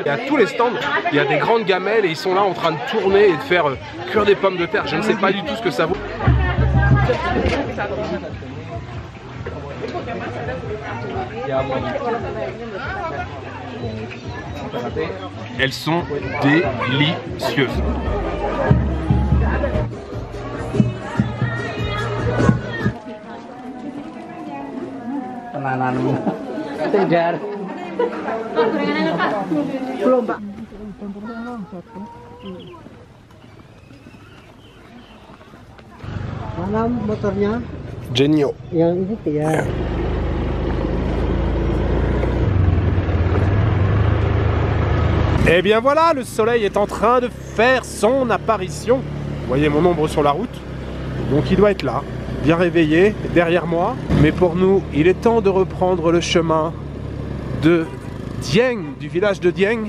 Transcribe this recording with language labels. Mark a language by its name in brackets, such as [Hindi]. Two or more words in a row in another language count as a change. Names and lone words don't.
[French] Et à tous les stands, il y a des grandes gamelles et ils sont là en train de tourner et de faire cuire des pommes de terre. Je ne sais pas du tout ce que ça vaut. Elles sont délicieuses. [Indonesian] Belum, Pak. Mana motornya? Genio. Yang ini ya. [French] Et bien voilà, le soleil est en train de faire son apparition. Vous voyez mon ombre sur la route, donc il doit être là. bien réveillé derrière moi. Mais pour nous, il est temps de reprendre le chemin de Dieng, du village de Dieng.